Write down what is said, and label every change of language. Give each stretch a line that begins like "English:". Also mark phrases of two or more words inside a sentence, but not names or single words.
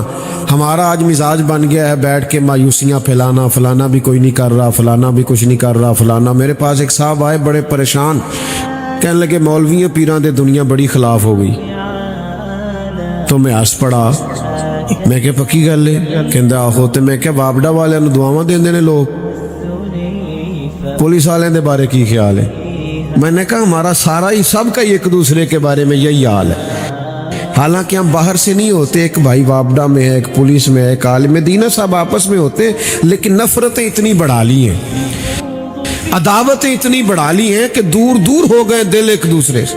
Urdu: ہمارا آج مزاج بن گیا ہے بیٹھ کے مایوسیاں پھیلانا، فلانا بھی کوئی نہیں کر رہا، فلانا بھی کچھ نہیں کر رہا، فلانا. میرے پاس ایک صاحب آئے بڑے پریشان، کہنے لگے
Punjabi: مولویوں پیراں دے دنیا بڑی خلاف ہو گئی. تو میں ہس پڑا، میں کہ پکی گل ہے؟ کہندا آہو. تے میں کہ وابڈا والے نوں دعاواں دیندے نے لوگ، پولیس والے دے بارے کی خیال ہے؟
Urdu: میں نے کہا ہمارا سارا ہی سب کا ایک دوسرے کے بارے میں یہی حال ہے. حالانکہ ہم باہر سے نہیں ہوتے، ایک بھائی وابڈا میں ہے، ایک پولیس میں ہے، ایک عالم دین، سب آپس میں ہوتے، لیکن نفرتیں اتنی بڑھا لی ہیں، عداوتیں اتنی بڑھا لی ہیں کہ دور دور ہو گئے دل ایک دوسرے سے.